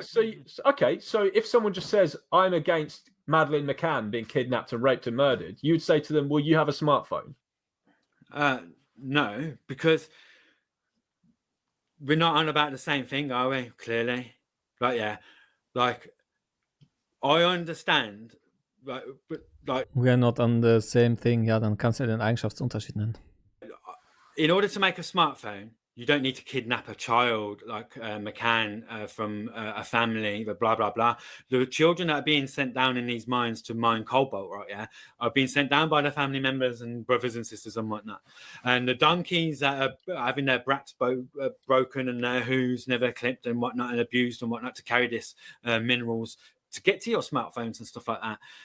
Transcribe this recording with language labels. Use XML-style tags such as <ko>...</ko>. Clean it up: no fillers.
<en>So if someone just says, "I'm against Madeleine McCann being kidnapped and raped and murdered," you would say to them, "Well, you have a smartphone." No, because... we're not on about the same thing, are we? Clearly. Like, yeah. Like, I understand. Like, we're not on the same thing.</en> <de>Ja, dann kannst du den Eigenschaftsunterschied nennen.</de> <en>In order to make a smartphone, you don't need to kidnap a child like McCann from a family, blah, blah, blah. The children that are being sent down in these mines to mine cobalt, right, yeah, are being sent down by their family members and brothers and sisters and whatnot. And the donkeys that are having their bracts broken and their hooves never clipped and whatnot and abused and whatnot to carry this minerals to get to your smartphones and stuff like that.</en>